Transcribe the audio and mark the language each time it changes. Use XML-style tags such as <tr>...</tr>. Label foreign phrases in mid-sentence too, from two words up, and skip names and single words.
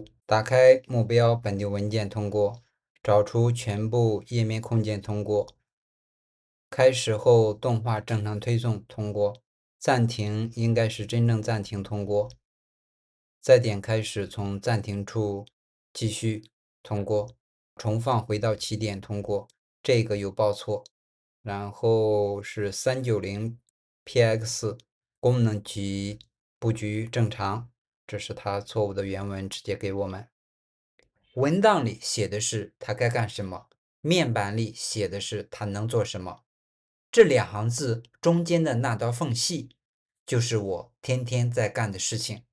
<zh>打開目標本地文件通過，找出全部頁面空間通過，開始後動畫正常推送通過。暫停應該是真正暫停通過，再點開始從暫停處繼續通過，重放回到起點通過，這個有報錯。然後是 390px 功能及布局正常，這是它錯誤的原文直接給我們。文檔裡寫的是它該幹什麼，面板裡寫的是它能做什麼。這2行字中間的那道縫隙，就是我天天在幹的事情。</zh>